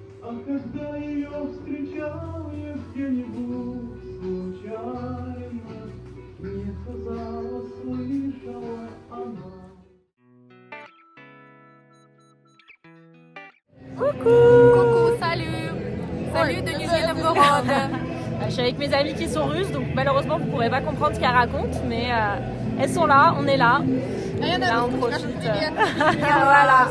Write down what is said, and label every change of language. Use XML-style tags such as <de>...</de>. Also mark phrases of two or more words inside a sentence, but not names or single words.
<ru>А когда ее встречал я где-нибудь случайно, мне казалось, слышала она.</ru> <fr>Coucou, salut. Salut de Nizhny Novgorod. Je suis avec mes amies qui sont russes, donc malheureusement vous ne pourrez pas comprendre ce qu'elles racontent, mais elles sont là, on est là. Là on profite. Voilà.</fr>